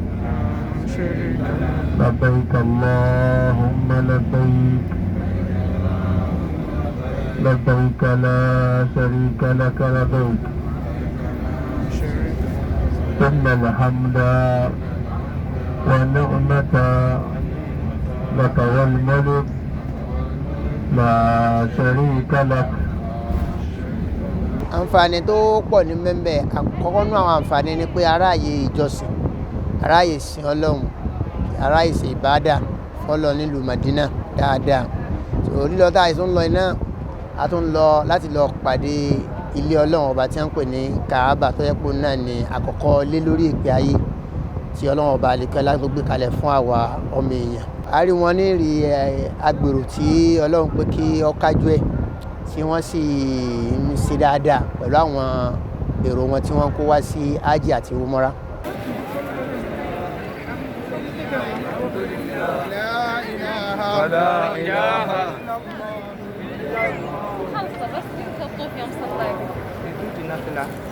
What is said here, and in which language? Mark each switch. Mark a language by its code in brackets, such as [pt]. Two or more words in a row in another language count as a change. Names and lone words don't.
[ar] لبيك اللهم لبيك لبيك لا شريك لك لبيك إن الحمد والنعمة لك والملك لا شريك لك. [yo] Àǹfààní tó pọ̀ ní mẹ́mbẹ̀, àkọ́kọ́ nú àwọn àǹfààní ni pé aráàyè ìjọsìn, aráàyè sìn Ọlọ́run, aráàyè ṣe ìbádà fọ́lọ́ nílùú Madina dáadáa. So lílọ tá a tún lọ iná, a tún lọ láti lọ pàdé ilé Ọlọ́run ọba tí wọ́n ń pè ní Kaaba, tó yẹ pé náà ni àkọ́kọ́ lé lórí ìpè ayé tí Ọlọ́run ọba àlekẹ́lá tó gbé kalẹ̀ fún àwa ọmọ èèyàn. A rí wọn ní rí agbèrò tí Ọlọ́run pé kí ó kájú ẹ̀, tí wọ́n sì ń ṣe dáadáa pẹ̀lú àwọn èrò wọn tí wọ́n kó wá sí hajj àti umrah. [ar] لا إله خلصة بس تطوف يوم صلاة بدون نافلة.